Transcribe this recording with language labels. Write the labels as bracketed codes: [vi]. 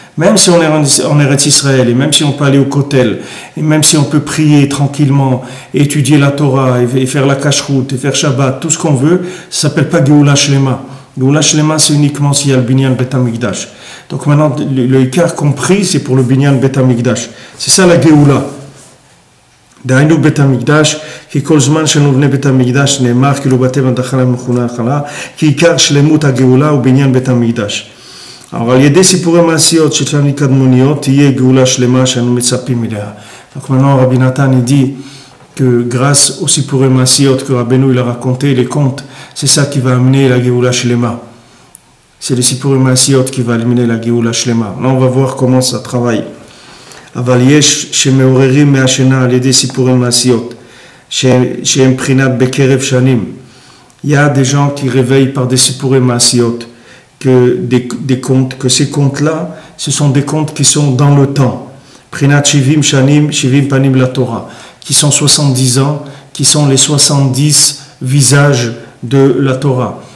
[fr] Même si on est en Eretz Israël, et même si on peut aller au Kotel, et même si on peut prier tranquillement, et étudier la Torah, et faire la Kashrut, et faire Shabbat, tout ce qu'on veut, ça s'appelle pas Géoula Shlema. Géoula Shlema, c'est uniquement s'il y a le binyan Bet HaMikdash. Donc maintenant, le Ikar compris, c'est pour le binyan Bet HaMikdash. C'est ça la Géoula. [he] דהיינו בית המקדש, כי כל זמן שנבנה בית המקדש נאמר כאילו בתי בדחלה מכונה החלה, כי עיקר שלמות הגאולה הוא בעניין בית המקדש. אבל על ידי סיפורי מעשיות של שנים קדמוניות תהיה גאולה שלמה שאנו מצפים אליה. [fr] Donc maintenant Rabbi Nathan dit que grâce aux sipurim maasiyot que Rabbeinu il a raconté, les contes, c'est ça qui va amener la Géoula Shlema. C'est les sipurim maasiyot qui va amener la Géoula Shlema. Là on va voir comment ça travaille. [he] אבל יש שמעוררים מהשינה על ידי סיפורי מעשיות שהם בחינת בקרב שנים. [fr] Il y a des gens qui réveillent par des sipurim maasiyot que des contes, que ces contes-là, ce sont des contes qui sont dans le temps. [he] Prinat Shivim Shanim, Shivim Panim la Torah, [fr] qui sont 70 ans, qui sont les 70 visages de la Torah.